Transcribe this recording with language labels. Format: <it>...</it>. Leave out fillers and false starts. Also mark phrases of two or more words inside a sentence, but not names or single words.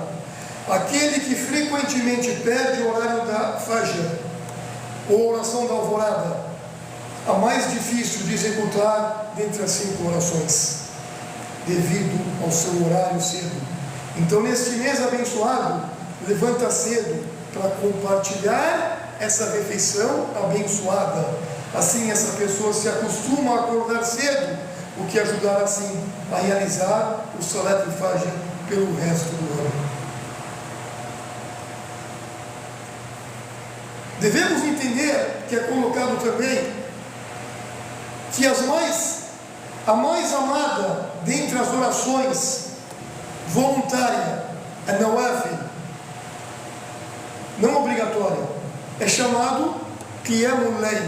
<pt>Aquele que frequentemente perde o horário da Fajr, ou oração da alvorada, a mais difícil de executar dentre as 5 orações, devido ao seu horário cedo. Então, neste mês abençoado, levanta cedo para compartilhar essa refeição abençoada. Assim, essa pessoa se acostuma a acordar cedo, o que ajudará assim a realizar o</pt> <ar>صلاة الفجر</ar> <pt>pelo resto do ano. Devemos entender que é colocado também que a mais amada dentre as orações voluntária, a nawafil, não obrigatória, é chamado</pt> <ar>قيام الليل.</ar>